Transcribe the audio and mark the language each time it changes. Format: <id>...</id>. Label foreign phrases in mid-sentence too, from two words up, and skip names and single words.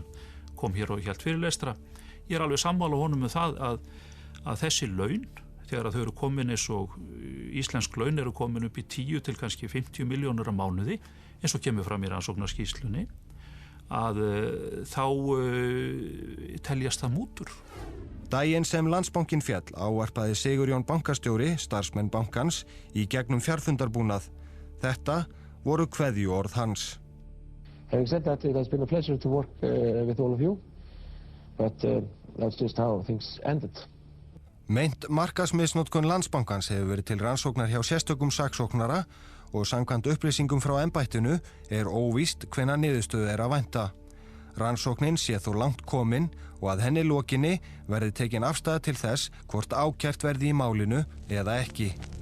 <is>Kom hér og hélt fyrirlestra. Ég alveg sammála honum það að þessi laun, þegar þau eru komin eins og íslensk laun eru komin upp í 10 til kannski 50 milljónir á mánuði, eins og kemur fram í rannsóknarskýrslunni, að þá teljast það mútur. Daginn sem Landsbankinn féll ávarpaði Sigurjón bankastjóri starfsmenn bankans í gegnum fjarfundarbúnað. Þetta voru kveðjuorð hans.</is> <en>Having said that, it has been a pleasure to work with all of you, but that's just how things ended.</en> <is>Meint markaðsmisnotkun Landsbankans hefur verið til rannsóknar hjá sérstökum saksóknara og samkvæmt upplýsingum frá embættinu óvíst hvenær niðurstöðu að vænta. Rannsóknin sé þó langt komin og að henni lokinni verði tekin afstæða til þess hvort ákært verði í málinu eða ekki.</is>